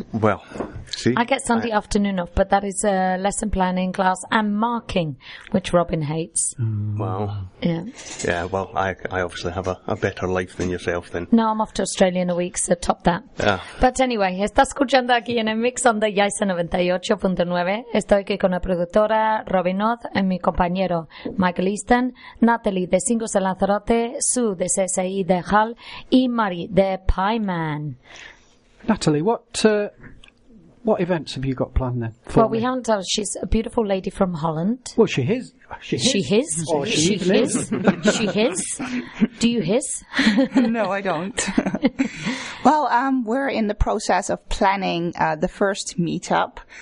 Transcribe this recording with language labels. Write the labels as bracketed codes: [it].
[en] Well, see, I get Sunday afternoon off, but that is a lesson planning class and marking, which Robin hates. Well, yeah. Well, I obviously have a better life than yourself. Then no, I'm off to Australia in a week, so top that. Yeah. But anyway, [es] estás escuchando aquí en el mix on the Yaisa 98.9. Estoy aquí con la productora Robin North y mi compañero Michael Easton, Natalie de Singles de Lanzarote, Sue de CSI de Hull y Marie de Pie Man. [en] Natalie, what events have you got planned then? We haven't told her. She's a beautiful lady from Holland. Well, she is. She his. Do you his? No, I don't. Well, we're in the process of planning the first meetup.